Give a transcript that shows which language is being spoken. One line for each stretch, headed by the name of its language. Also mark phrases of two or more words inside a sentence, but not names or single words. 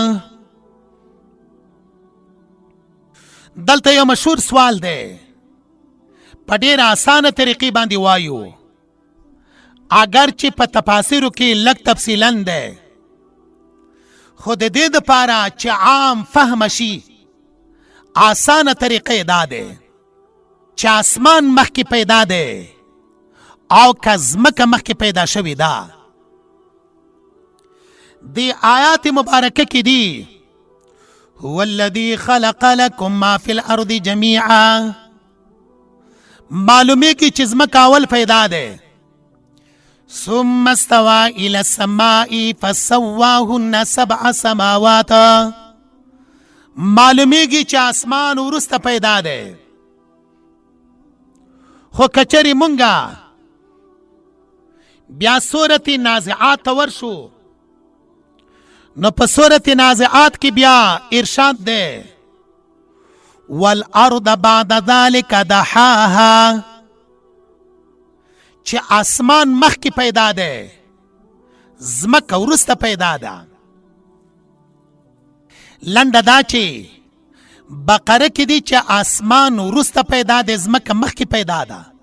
Pashto: دلته یو مشهور سوال دی، په ډېره اسانه طریقې باندې وایو، اگر چې په تفاسیرو کې لږ تفصیلا دی، خو د دې دپاره چې عام فهم شي آسانه طریقه دا دی چې اسمان مخکې پیدا دی او که ځمکه مخکې پیدا شوې ده. دی آیات مبارکه کې دی
Arabic: هو الذي خلق لكم ما في الارض جميعا،
Pashto: معلومیږي چې ځمکه اول پیدا دی،
Arabic: ثم استوى الى السماء فسواهن 7 سماوات،
Pashto: معلومیږي چې اسمان وروسته پیدا دی. خو کچری مونږه بیا سورت نازعات ته ورشو، نو په سورت نازعات کې بیا ارشاد دی
Arabic: والارض بعد ذلك دحاها،
Pashto: چې اسمان مخکې پیدا دی، ځمکه وروسته پیدا ده. لنډه دا چې بقره کې دی چې اسمان وروسته پیدا دی، ځمکه مخکې پیدا ده.